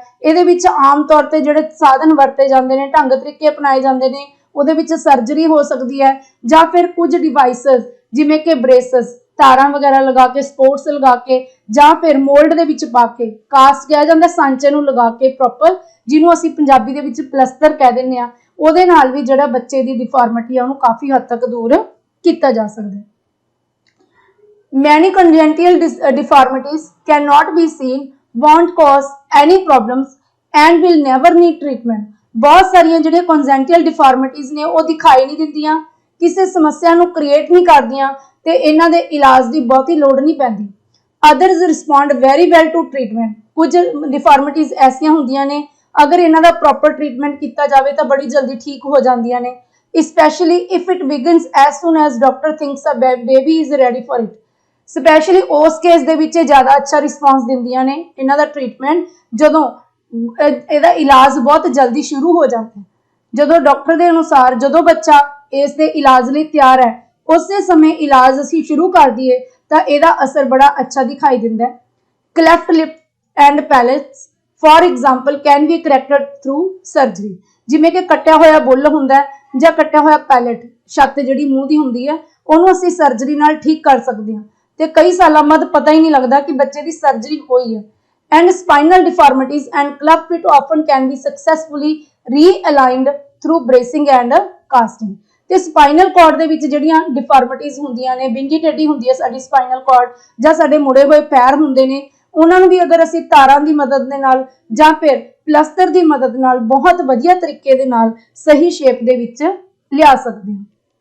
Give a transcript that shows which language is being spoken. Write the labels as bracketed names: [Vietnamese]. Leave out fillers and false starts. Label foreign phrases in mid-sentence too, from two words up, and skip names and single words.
[Punjabi] ਇਹਦੇ ਵਿੱਚ ਆਮ ਤੌਰ ਤੇ ਜਿਹੜੇ ਸਾਧਨ ਵਰਤੇ ਜਾਂਦੇ ਨੇ, ਢੰਗ ਤਰੀਕੇ ਅਪਣਾਏ ਜਾਂਦੇ ਨੇ, ਉਹਦੇ ਵਿੱਚ ਸਰਜਰੀ ਹੋ ਸਕਦੀ ਹੈ, ਜਾਂ ਫਿਰ ਕੁਝ ਡਿਵਾਈਸਸ ਜਿਵੇਂ ਕਿ ਬ੍ਰੇਸਸ, ਤਾਰਾਂ ਵਗੈਰਾ ਲਗਾ ਕੇ, ਸਪੋਰਟਸ ਲਗਾ ਕੇ, ਜਾਂ ਫਿਰ ਮੋਲਡ ਦੇ ਵਿੱਚ ਪਾ ਕੇ, ਕਾਸਟ ਕਿਹਾ ਜਾਂਦਾ ਸਾਂਚੇ ਨੂੰ ਲਗਾ ਕੇ ਪ੍ਰੋਪਰ, ਜਿਹਨੂੰ ਅਸੀਂ ਪੰਜਾਬੀ ਦੇ ਵਿੱਚ ਪਲਸਤਰ ਕਹਿ ਦਿੰਦੇ ਆ, ਉਹਦੇ ਨਾਲ ਵੀ ਜਿਹੜਾ ਬੱਚੇ ਦੀ ਡਿਫਾਰਮਿਟੀ ਆ ਉਹਨੂੰ ਕਾਫੀ ਹੱਦ ਤੱਕ ਦੂਰ ਕੀਤਾ ਜਾ ਸਕਦਾ ਹੈ। [English] Many congenital deformities cannot be seen, won't cause any problems and will never need treatment. [Punjabi] ਬਹੁਤ ਸਾਰੀਆਂ ਜਿਹੜੀਆਂ [English] congenital deformities [Punjabi] ਨੇ ਉਹ ਦਿਖਾਈ ਨਹੀਂ ਦਿੰਦੀਆਂ, ਕਿਸੇ ਸਮੱਸਿਆ ਨੂੰ ਕ੍ਰੀਏਟ ਨਹੀਂ ਕਰਦੀਆਂ, ਤੇ ਇਹਨਾਂ ਦੇ ਇਲਾਜ ਦੀ ਬਹੁਤੀ ਲੋੜ ਨਹੀਂ ਪੈਂਦੀ। [English] Others respond very well to treatment. [Punjabi] ਕੁਝ deformities ਐਸੀਆਂ ਹੁੰਦੀਆਂ ਨੇ, ਅਗਰ ਇਹਨਾਂ ਦਾ [English] proper treatment [Punjabi] ਕੀਤਾ ਜਾਵੇ ਤਾਂ ਬੜੀ ਜਲਦੀ ਠੀਕ ਹੋ ਜਾਂਦੀਆਂ ਨੇ, [English] especially if it begins as soon as doctor thinks a baby is ready for it. [Punjabi] ਸਪੈਸ਼ਲੀ ਉਸ ਕੇਸ ਦੇ ਵਿੱਚ ਜ਼ਿਆਦਾ ਅੱਛਾ ਰਿਸਪੌਂਸ ਦਿੰਦੀਆਂ ਨੇ ਇਹਨਾਂ ਦਾ ਟ੍ਰੀਟਮੈਂਟ, ਜਦੋਂ ਇਹਦਾ ਇਲਾਜ ਬਹੁਤ ਜਲਦੀ ਸ਼ੁਰੂ ਹੋ ਜਾਂਦਾ ਹੈ। ਜਦੋਂ ਡਾਕਟਰ ਦੇ ਅਨੁਸਾਰ ਜਦੋਂ ਬੱਚਾ ਇਸ ਦੇ ਇਲਾਜ ਲਈ ਤਿਆਰ ਹੈ, ਉਸੇ ਸਮੇਂ ਇਲਾਜ ਅਸੀਂ ਸ਼ੁਰੂ ਕਰ ਦਈਏ ਤਾਂ ਇਹਦਾ ਅਸਰ ਬੜਾ ਅੱਛਾ ਦਿਖਾਈ ਦਿੰਦਾ ਹੈ। [English] Cleft lip and palates for example can be corrected through surgery. [Punjabi] ਜਿਮੇਂ ਕਿ ਕੱਟਿਆ ਹੋਇਆ ਬੁੱਲ੍ਹ ਹੁੰਦਾ ਹੈ ਜਾਂ ਕੱਟਿਆ ਹੋਇਆ ਪੈਲੇਟ, ਛੱਤ ਜਿਹੜੀ ਮੂੰਹ ਦੀ ਹੁੰਦੀ ਹੈ, ਉਹਨੂੰ ਅਸੀਂ ਸਰਜਰੀ ਨਾਲ ਠੀਕ ਕਰ ਸਕਦੇ ਹਾਂ, ਤੇ ਕਈ ਸਾਲਾਂ ਬਾਅਦ ਪਤਾ ਹੀ ਨਹੀਂ ਲੱਗਦਾ ਕਿ ਬੱਚੇ ਦੀ ਸਰਜਰੀ ਹੋਈ ਹੈ। [English] And spinal deformities and club feet often can be successfully realigned through bracing and casting. [Punjabi] ਤੇ [English] spinal cord [Punjabi] ਦੇ ਵਿੱਚ ਜਿਹੜੀਆਂ ਡਿਫਾਰਮਿਟੀਜ਼ ਹੁੰਦੀਆਂ ਨੇ, ਵਿੰਗੀ ਟੇਢੀ ਹੁੰਦੀ ਹੈ ਸਾਡੀ [English] spinal cord, [Punjabi] ਜਾਂ ਸਾਡੇ ਮੁੜੇ ਹੋਏ ਪੈਰ ਹੁੰਦੇ ਨੇ, ਉਹਨਾਂ ਨੂੰ ਵੀ ਅਗਰ ਅਸੀਂ ਤਾਰਾਂ ਦੀ ਮਦਦ ਦੇ ਨਾਲ ਜਾਂ ਫਿਰ ਪਲਸਤਰ ਦੀ ਮਦਦ ਨਾਲ ਬਹੁਤ ਵਧੀਆ ਤਰੀਕੇ ਦੇ ਨਾਲ ਸਹੀ ਸ਼ੇਪ ਦੇ ਵਿੱਚ ਲਿਆ ਸਕਦੇ ਹਾਂ।